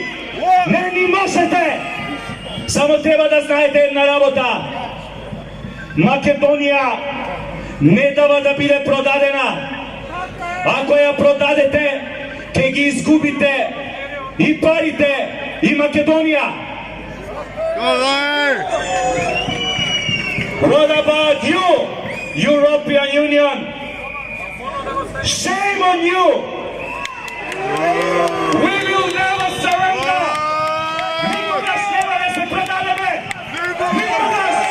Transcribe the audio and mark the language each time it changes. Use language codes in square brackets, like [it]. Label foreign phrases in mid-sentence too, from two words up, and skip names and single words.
[mk] Не ни можете. Само треба да знаете една работа. Македонија не дава да биде продадена. Ако ја продадете, ќе ги изгубите и парите, и Македонија. [en] What about you, European Union? Shame on you! We will never surrender! [mk] Никогаш нема да се предадеме! Никогаш!